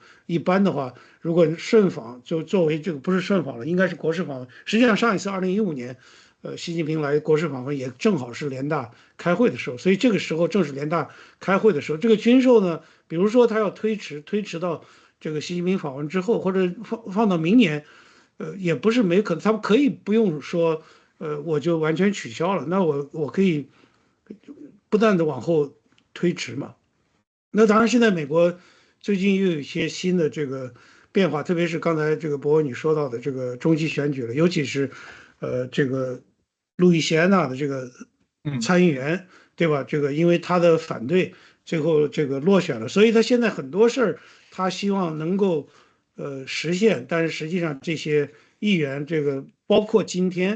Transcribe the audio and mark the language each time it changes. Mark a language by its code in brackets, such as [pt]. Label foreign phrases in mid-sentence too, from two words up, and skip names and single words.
[zh] 一般的話，如果順訪就作為這個不是順訪了，應該是國事訪問。實際上上一次2015年。習近平來國事訪問也正好是聯大開會的時候，所以這個時候正是聯大開會的時候。這個軍售呢，比如說他要推遲到這個習近平訪問之後，或者放到明年，也不是沒可能，他們可以不用說我就完全取消了，那我可以不断的往后推迟嘛。那当然，现在美國最近又有一些新的这个变化，特別是剛才這個博文你說到的這個中期選舉了，尤其是這個路易斯安那的這個參議員，對吧？這個因為他的反對，最後這個落選了，所以他現在很多事兒他希望能夠實現，但是實際上這些議員這個包括今天。